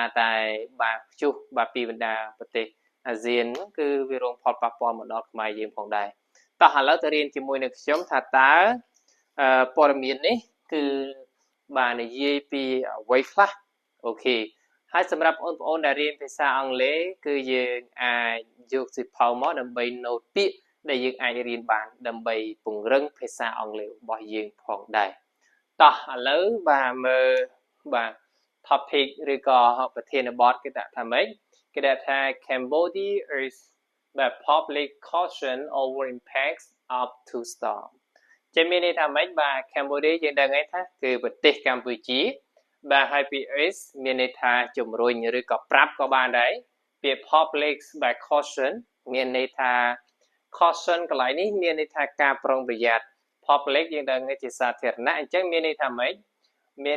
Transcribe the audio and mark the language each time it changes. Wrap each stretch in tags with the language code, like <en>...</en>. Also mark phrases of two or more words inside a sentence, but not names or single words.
<km>តែបាទខ្ជុះបាទពីបណ្ដាប្រទេសអាស៊ានគឺវារងផលប៉ះពាល់មកដល់ខ្មែរយើងផងដែរតោះឥឡូវទៅរៀនជាមួយនឹងខ្ញុំថាតើព័ត៌មាននេះគឺបាទនិយាយពីអ្វីខ្លះអូខេហើយសម្រាប់បងប្អូនដែលរៀនភាសាអង់គ្លេសគឺយើងអាចយកសៀវភៅមកដើម្បី note ពាក្យដែលយើងអាចរៀនបានដើម្បីពង្រឹងភាសាអង់ គ្លេសរបស់យើងផងដែរតោះឥឡូវបាទមើលបាទ topic ឬក៏ប្រធានបទគេដាក់ថាម៉េចគេដាក់ថា</km> <en>Cambodia is the public caution over impacts of two storm</en> <km>ចេះមានន័យថាម៉េចបាទ Cambodia យើងដឹងហើយថាគឺប្រទេសកម្ពុជាបាទហើយពាក្យ is មានន័យថាជំរុញឬក៏ប្រាប់ក៏បានដែរពាក្យ public បាទ caution មានន័យថា caution កន្លែងនេះមានន័យថាការប្រុងប្រយ័ត្ន public យើងដឹងជាសាធារណៈអញ្ចឹងមានន័យថាម៉េចមាន</km>